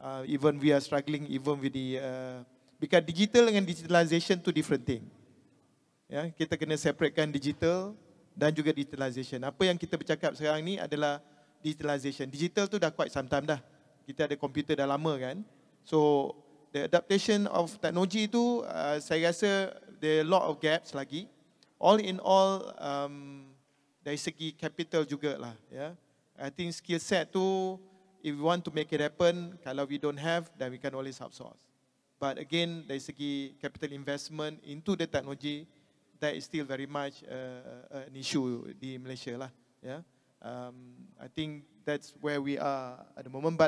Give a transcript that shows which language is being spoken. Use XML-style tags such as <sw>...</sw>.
<en>Even we are struggling even with the because digital</en> <ms>dengan</ms> <en>digitalization tu different thing.</en> <ms>Ya, kita kena separatekan digital dan juga digitalization. Apa yang kita bercakap sekarang ni adalah digitalization. Digital tu dah</ms> <en>quite some time</en> <ms>dah. Kita ada komputer dah lama kan.</ms> <en>So the adaptation of technology</en> <ms>tu saya rasa</ms> <en>there are a lot of gaps</en> <ms>lagi.</ms> <en>All in all</en> <ms>dari segi capital jugalah ya.</ms> <en>I think skill set</en> <ms>tu,</ms> <en>if we want to make it happen,</en> <ms>kalau</ms> <en>we don't have, then we can always outsource. But again,</en> <ms>dari segi</ms> <en>capital investment into the technology, that is still very much an issue</en> <ms>di Malaysia lah.</ms> <en>Yeah, I think that's where we are at the moment.</en>